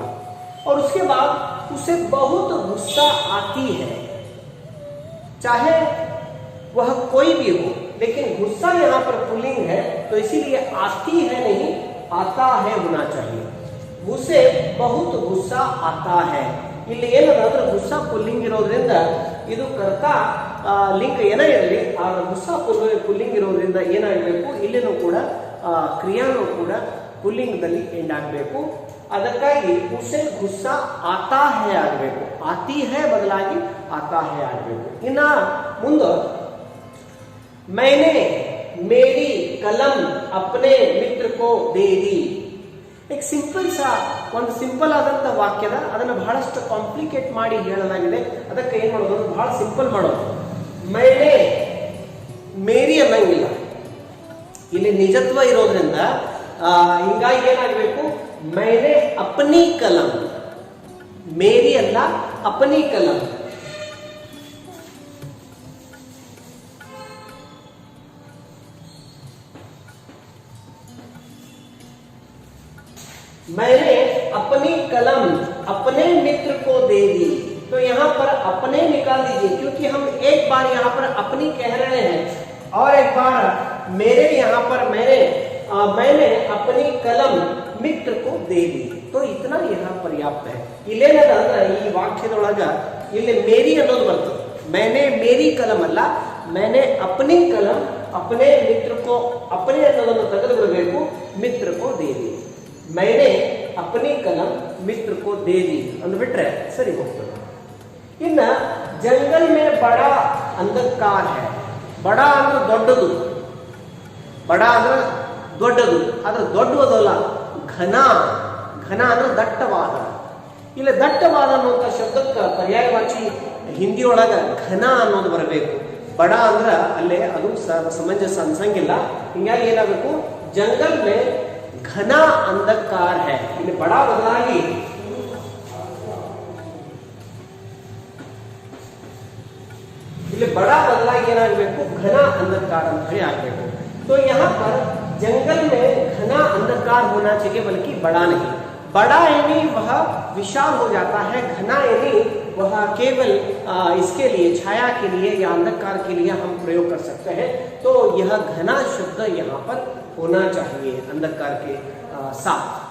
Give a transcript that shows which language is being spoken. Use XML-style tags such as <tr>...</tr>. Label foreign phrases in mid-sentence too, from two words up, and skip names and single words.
<hi>और उसके बाद उसे बहुत गुस्सा आती है, चाहे वह कोई भी हो, लेकिन गुस्सा यहाँ पर पुल्लिंग है तो इसीलिए आती है नहीं, आता है होना चाहिए। उसे बहुत गुस्सा आता है।</hi> <kn>ಇಲ್ಲಿ ಏನಂದ್ರೆ ಗುಸ್ಸಾ ಪುಲ್ಲಿಂಗ್ ಇರೋದ್ರಿಂದ ಇದು ಕರ್ತಾ ಲಿಂಕ್ ಏನೇ ಇರಲಿ, ಆ ಗುಸ್ಸಾ ಪುಲ್ಲಿಂಗ್ ಇರೋದ್ರಿಂದ ಏನಾಗಬೇಕು, ಇಲ್ಲಿನೂ ಕೂಡ ಕ್ರಿಯಾನೂ ಕೂಡ ಪುಲ್ಲಿಂಗದಲ್ಲಿ ಎಂಡ್ ಆಗಬೇಕು। ಅದಕ್ಕಾಗಿ</kn> <hi>उसे गुस्सा आता है</hi> <kn>ಆಗಬೇಕು,</kn> <hi>आती है</hi> <kn>ಬದಲಾಗಿ</kn> <hi>आता है</hi> <kn>ಆಗಬೇಕು। ಇನ್ನ ಮುಂದೆ</kn> <hi>मैंने मेरी कलम अपने मित्र को दे दी।</hi> <kn>एक ಸಿಂಪಲ್ ಒಂದು ಸಿಂಪಲ್ ಆದಂತ ವಾಕ್ಯದ ಅದನ್ನು ಬಹಳಷ್ಟು ಕಾಂಪ್ಲಿಕೇಟ್ ಮಾಡಿ ಹೇಳಲಾಗಿದೆ. ಅದಕ್ಕೆ ಏನ್ ಮಾಡೋದು, ಬಹಳ ಸಿಂಪಲ್ ಮಾಡೋದು.</kn> <hi>मैंने मेरी</hi> <kn>ಅನ್ನಂಗಿಲ್ಲ, ಇಲ್ಲಿ ನಿಜತ್ವ ಇರೋದ್ರಿಂದ ಹಿಂಗಾಗಿ ಏನಾಗಬೇಕು,</kn> <hi>मैंने अपनी कलम, ಮೇರಿ ಅಲ್ಲ अपनी कलम. मैंने अपनी कलम अपने मित्र को दे दी. तो यहाँ पर अपने निकाल दीजिए, क्योंकि हम एक बार यहाँ पर अपनी कह रहे हैं और एक बार मेरे, यहाँ पर मैंने अपनी कलम मित्र को दे दी. तो इतना यहाँ पर्याप्त है.</hi> <kn>ಇಲ್ಲೇನಂದ್ರೆ ಈ ವಾಕ್ಯದೊಳಗ ಇಲ್ಲಿ ಮೇರಿ ಅನ್ನೋದು ಬರ್ತದೆ.</kn> <hi>मैंने मेरी कलम ಅಲ್ಲ, मैंने अपनी कलम अपने मित्र को, अपने</hi> <kn>ಅನ್ನೋದನ್ನು ತೆಗೆದು ಬಿಡಬೇಕು,</kn> <hi>मित्र को दे दी. मैंने अपनी कलम मित्र को दे दी</hi> <kn>ಅಂದ್ಬಿಟ್ರೆ ಸರಿ ಹೋಗ್ತದೆ.</kn> <hi>ಇನ್ನ जंगल में बड़ा अंधकार है.</hi> <kn>ಬಡ ಅಂದ್ರೆ ದೊಡ್ಡದು, ಬಡ ಅಂದ್ರೆ ದೊಡ್ಡದು, ಆದ್ರೆ ದೊಡ್ಡದಲ್ಲ, ಘನ. ಘನ ಅಂದ್ರೆ ದಟ್ಟವಾದ. ಇಲ್ಲ ದಟ್ಟವಾದ ಅನ್ನುವಂಥ ಶಬ್ದಕ್ಕೆ ಪರ್ಯಾಯವಾಚಿ ಹಿಂದಿ ಒಳಗ ಘನ ಅನ್ನೋದು ಬರಬೇಕು. ಬಡ ಅಂದ್ರೆ ಅಲ್ಲೇ ಅದು ಸಮಂಜಸ ಅನ್ಸಂಗಿಲ್ಲ. ಹಿಂಗಾಗಿ ಏನಾಗಬೇಕು,</kn> <hi>जंगल में घना अंधकार है.</hi> <kn>ಇಲ್ಲಿ ಬಡ ಬದಲಾಗಿ ಏನಾಗಬೇಕು,</kn> <hi>घना अंधकार</hi> <kn>ಅಂತ ಹೇಳಿ ಆಗಬೇಕು.</kn> <hi>तो यहाँ पर जंगल में घना अंधकार होना चाहिए, बल्कि बड़ा नहीं. बड़ा यानी वह विशाल हो जाता है, घना यानी वह केवल इसके लिए, छाया के लिए या अंधकार के लिए हम प्रयोग कर सकते हैं. तो यह घना शब्द यहाँ पर होना चाहिए अंधकार के साथ.</hi>